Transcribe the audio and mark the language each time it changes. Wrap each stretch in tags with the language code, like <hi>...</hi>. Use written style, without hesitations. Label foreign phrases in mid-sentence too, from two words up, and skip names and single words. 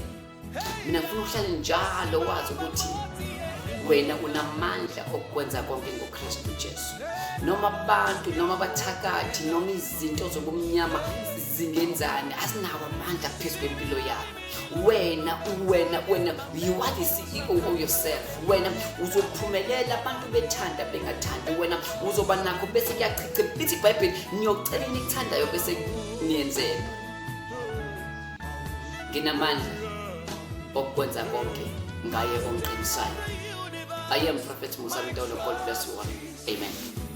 <zu>Mina ngifuna uhlale njalo wazi ukuthi wena unamandla okwenza konke ngoKristu Jesu. Noma abantu, noma abathakathi, noma izinto zobumnyama zingenzani, asinawo amandla phezu kwempilo yakho.</zu> <en>Wena you are the CEO of yourself.</en> <zu>Wena uzophumelela abantu bethanda bengathandi. Wena uzoba nakho bese kuyachicha. Lithi iBhayibheli niyocela enikuthandayo bese niyenzela. Nginamandla okwenza konke ngaye onqinisayo.</zu> <en>I am Prophet Musa Mdolo. God bless you all. Amen.</en>